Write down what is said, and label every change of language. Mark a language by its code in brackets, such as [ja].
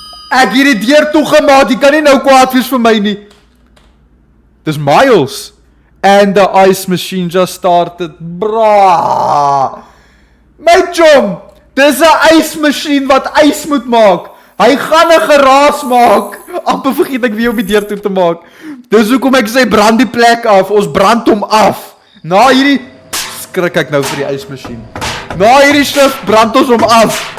[af] Ek het die deur toegemaak, jy kan nie nou kwaad wees vir my nie. Dis Miles. [en] And the ice machine just started. [af] Bra. My chom, dis 'n ysmasjien wat ys moet maak. Hy gaan 'n geraas maak. Amper vergeet ek wie om die deur toe te maak. Dis hoekom ek sê brand die plek af. Ons brand hom af. Na hierdie skrik ek nou vir die ysmasjien. Na hierdie skrif brand ons hom af.